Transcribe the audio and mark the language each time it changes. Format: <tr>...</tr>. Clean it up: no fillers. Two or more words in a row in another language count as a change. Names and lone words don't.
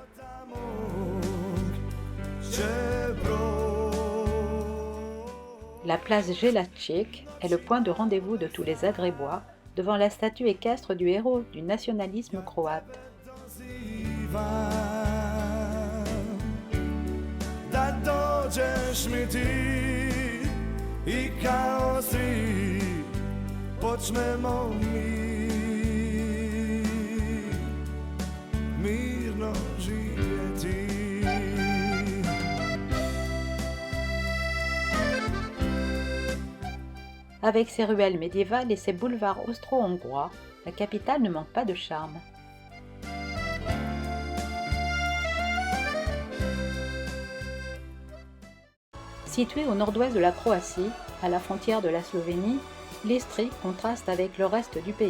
<fr>La place Jelačić est le point de rendez-vous de tous les Zagrébois devant la statue équestre du héros du nationalisme croate.</fr> <hr>Dođeš mi ti i kao svi počnemo mi mirno živjeti.</hr> <fr>Avec ses ruelles médiévales et ses boulevards austro-hongrois, la capitale ne manque pas de charme. Située au nord-ouest de la Croatie, à la frontière de la Slovénie, l'Istrie contraste avec le reste du pays.</fr>